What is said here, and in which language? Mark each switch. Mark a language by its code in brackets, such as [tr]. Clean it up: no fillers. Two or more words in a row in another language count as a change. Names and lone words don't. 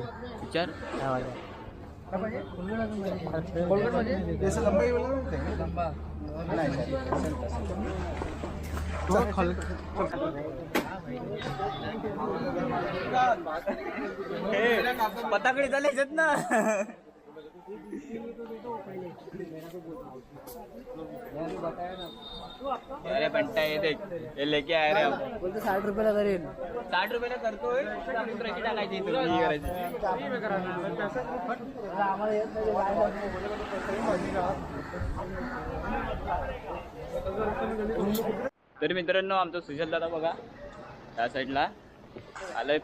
[mr] विचार पताकडे चालायचं ना. [hi] अरे बंटा ये देख, ये लेके आए रे. [mr] बोलतो 60 रुपयाला करेल. 60 रुपयाला करतोय. कशी टाकायची तर मित्रांनो, आमचा सुजल दादा बघा त्या साईडला आलाय.